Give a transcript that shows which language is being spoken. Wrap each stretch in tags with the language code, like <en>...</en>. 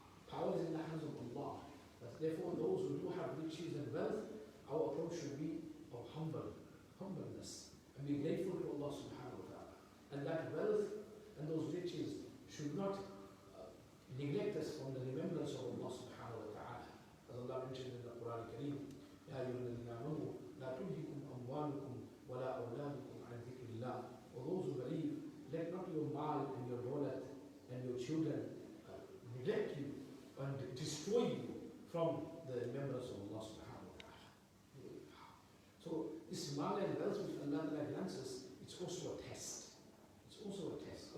<en>Power is in the hands of Allah. But therefore, those who do have riches and wealth, our approach should be of humbleness and be grateful to Allah subhanahu wa ta'ala. And that wealth and those riches should not neglect us from the remembrance of Allah subhanahu wa ta'ala. As Allah mentioned in the Qur'an al-Kareem,</en> <ar>يَا أَيُّهَا الَّذِينَ آمَنُوا لَا تُلْهِكُمْ أَمْوَالُكُمْ وَلَا أَوْلَادُكُمْ عَنْ ذِكْرِ اللَّهِ.</ar> <en>For those who believe, let not your mal and your wallet and your children neglect you and destroy you from the remembrance of Allah subhanahu wa ta'ala. So this mal and wealth which Allah grants us, it's also a test. It's also a test.</en>